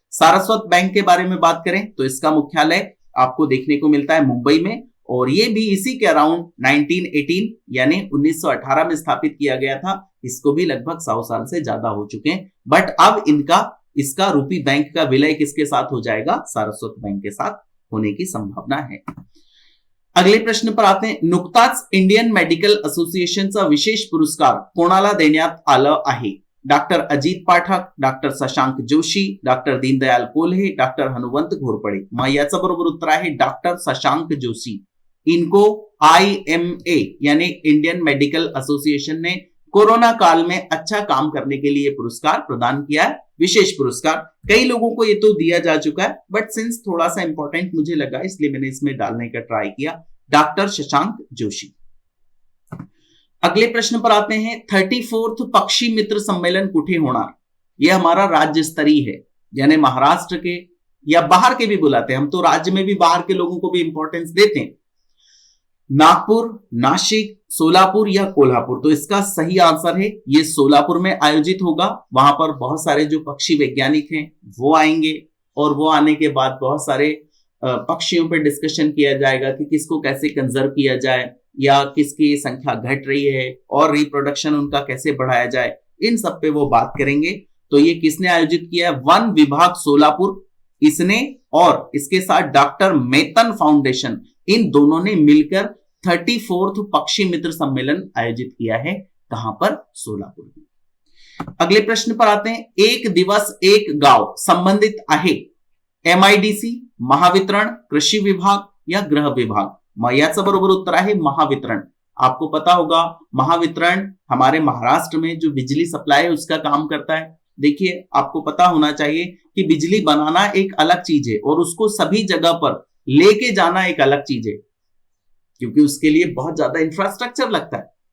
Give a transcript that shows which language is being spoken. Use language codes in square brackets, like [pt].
[hi] Saraswat bank के बारे में बात करें तो इसका मुख्यालय आपको देखने को मिलता है मुंबई में, और ये भी इसी के अराउंड 1918 यानी 1918 में स्थापित किया गया था। इसको भी लगभग 100 साल से ज्यादा हो चुके हैं, बट अब इसका रूपी बैंक का विलय किसके साथ हो जाएगा? सारस्वत बैंक के साथ होने की संभावना है। अगले प्रश्न पर आते हैं। [mr] नुकताच इंडियन मेडिकल असोसिएशनचा विशेष पुरस्कार कोणाला देण्यात आलं आहे? Doctor Ajit Pathak, doctor Shashank Joshi, doctor Deendayal Kolhe, doctor Hanumant Ghorpade? मग याचं बरोबर उत्तर आहे डॉक्टर शशांक जोशी। [hi] इनको IMA यानी इंडियन मेडिकल एसोसिएशन ने कोरोना काल में अच्छा काम करने के लिए पुरस्कार प्रदान किया है, विशेष पुरस्कार। कई लोगों को ये तो दिया जा चुका है, बट सिंस थोड़ा सा इंपॉर्टेंट मुझे लगा इसलिए मैंने इसमें डालने का ट्राई किया, डॉक्टर शशांक जोशी। अगले प्रश्न पर आते हैं। [mr] 34th पक्षी मित्र सम्मेलन कुठे होणार? [hi] यह हमारा राज्य स्तरीय है, यानी महाराष्ट्र के या बाहर के भी बुलाते हैं हम, तो राज्य में भी बाहर के लोगों को भी इंपॉर्टेंस देते हैं। नागपुर, नासिक, सोलापुर या कोल्हापुर? तो इसका सही आंसर है ये सोलापुर में आयोजित होगा। वहां पर बहुत सारे जो पक्षी वैज्ञानिक हैं वो आएंगे, और वो आने के बाद बहुत सारे पक्षियों पर डिस्कशन किया जाएगा कि किसको कैसे कंजर्व किया जाए, या किसकी संख्या घट रही है और रिप्रोडक्शन उनका कैसे बढ़ाया जाए, इन सब पे वो बात करेंगे। तो ये किसने आयोजित किया है? वन विभाग सोलापुर इसने, और इसके साथ डॉक्टर मेतन फाउंडेशन, इन दोनों ने मिलकर 34th पक्षी मित्र सम्मेलन आयोजित किया है। कहां पर? सोलापुर। अगले प्रश्न पर आते हैं। [mr] एक दिवस एक गांव संबंधित आहे MIDC, महावितरण, कृषि विभाग या गृह विभाग? मग याचं बरोबर उत्तर आहे महावितरण। [hi] आपको पता होगा महावितरण हमारे महाराष्ट्र में जो बिजली सप्लाई है उसका काम करता है। देखिए आपको पता होना चाहिए कि बिजली बनाना एक अलग चीज है और उसको सभी जगह पर लेके जाना एक अलग चीज है, क्योंकि उसके लिए बहुत ज्यादा इंफ्रास्ट्रक्चर लगता है।